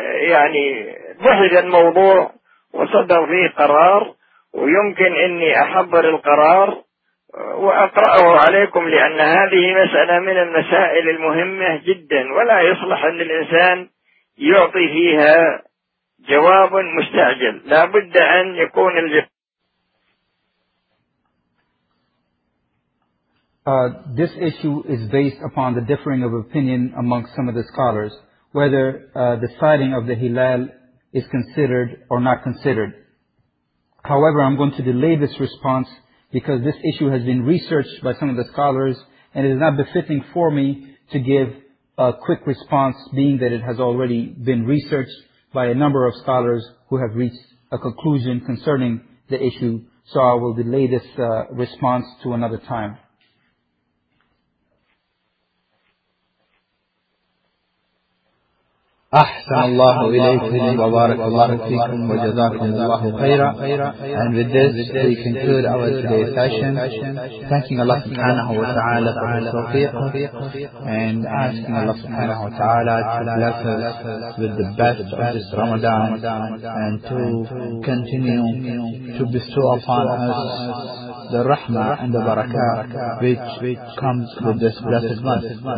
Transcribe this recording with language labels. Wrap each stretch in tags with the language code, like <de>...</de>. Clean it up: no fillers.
<ar>يعني بحث الموضوع وصدر فيه قرار، ويمكن أني أحضر القرار وأقرأه عليكم، لأن هذه مسألة من المسائل المهمة جدا، ولا يصلح أن الإنسان يعطي فيها جواب مستعجل، لا بد أن يكون الجواب.</ar> <en>This issue is based upon the differing of opinion amongst some of the scholars, whether the sighting of the Hilal is considered or not considered. However, I'm going to delay this response because this issue has been researched by some of the scholars and it is not befitting for me to give a quick response, being that it has already been researched by a number of scholars who have reached a conclusion concerning the issue. So I will delay this response to another time.</en> <ar>أحسن الله إليكم وبارك الله فيكم وجزاكم الله خيرا.</ar> <en>And with this we conclude our today's session, thanking Allah subhanahu wa ta'ala for his tawfiq and asking Allah subhanahu wa ta'ala to bless us with the best of this Ramadan and to continue to bestow upon us the rahmah and the barakah which comes with this blessed month.</en>